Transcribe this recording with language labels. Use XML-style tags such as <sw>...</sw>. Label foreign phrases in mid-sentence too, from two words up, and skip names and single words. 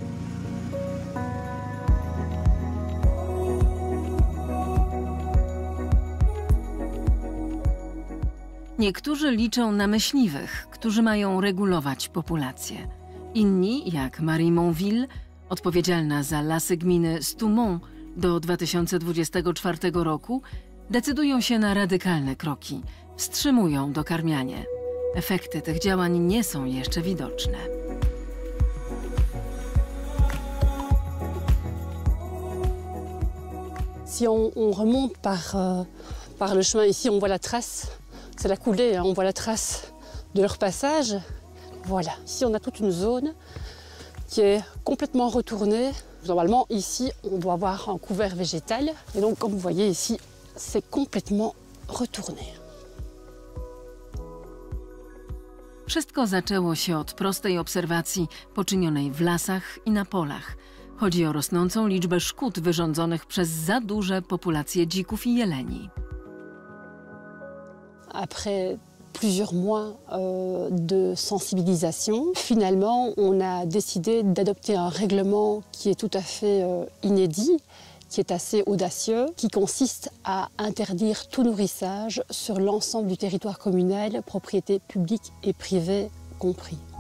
<pl>Niektórzy liczą na myśliwych, którzy mają regulować populację. Inni, jak Marie Monville, odpowiedzialna za lasy gminy Stoumont do 2024 roku, decydują się na radykalne kroki. Wstrzymują dokarmianie. Efekty tych działań nie są jeszcze widoczne.</pl> <fr>Si on remonte par le chemin ici, on voit la trace. C'est la coulée, hein, on voit la trace de leur passage. Voilà, ici on a toute une zone qui est complètement retournée. Normalement ici on doit avoir un couvert végétal et donc comme vous voyez ici c'est complètement retourné.</fr> <pl>Wszystko zaczęło się od prostej obserwacji poczynionej w lasach i na polach. Chodzi o rosnącą liczbę szkód wyrządzonych przez za duże populacje dzików i jeleni.</pl> <fr>Après plusieurs mois de sensibilisation, finalement, on a décidé d'adopter un règlement qui est tout à fait inédit, qui est assez audacieux, qui consiste à interdire tout nourrissage sur l'ensemble du territoire communal, propriété publique et privée compris.</fr>